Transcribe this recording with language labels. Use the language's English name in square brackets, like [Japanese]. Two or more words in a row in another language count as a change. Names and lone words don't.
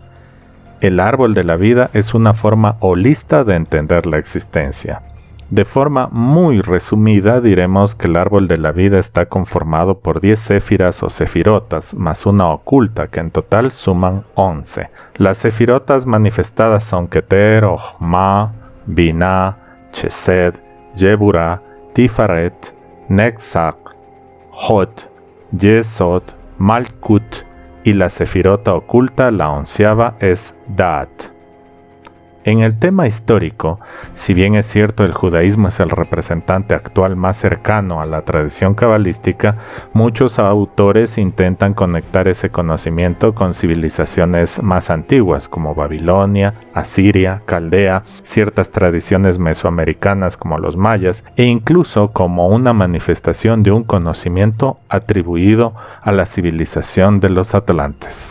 [Spanish] El árbol de la vida es una forma holista de entender la existencia. De forma muy resumida diremos que el árbol de la vida está conformado por 10 séfiras o sefirotas, más una oculta que en total suman 11. Las sefirotas manifestadas son Keter, Ojma, Binah, Chesed, Yeburah, Tifaret, Netzach, Hod, Yesod, Malkut, y la sefirota oculta, la 11ª, es Da'at. En el tema histórico, si bien es cierto el judaísmo es el representante actual más cercano a la tradición cabalística, muchos autores intentan conectar ese conocimiento con civilizaciones más antiguas como Babilonia, Asiria, Caldea, ciertas tradiciones mesoamericanas como los mayas e incluso como una manifestación de un conocimiento atribuido a la civilización de los atlantes.